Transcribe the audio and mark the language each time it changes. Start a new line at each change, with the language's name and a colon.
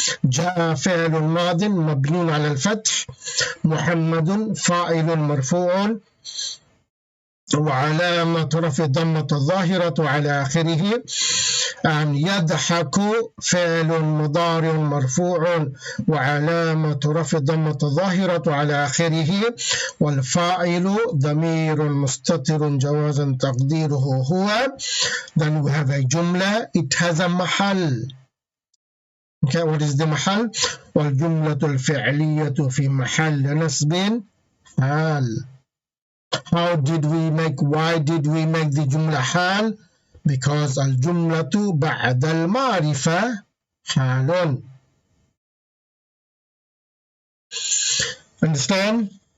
Arabic: جاء فعل ماض مبني على الفتح محمد فاعل مرفوع وعلامة رفع ضمة الظاهرة على آخره أن يضحك فعل مضارع مرفوع وعلامة رفع ضمة الظاهرة على آخره والفاعل ضمير مستتر جوازا تقديره هو.
English: Then we have a جملة. It has a محل. Okay, what is the محل?
Arabic: والجملة الفعلية في محل نصب حال.
English: How did we make, why did we make the jumla hal? Because
Arabic: al-jumlatu ba'da al-ma'rifa halun.
English: Understand?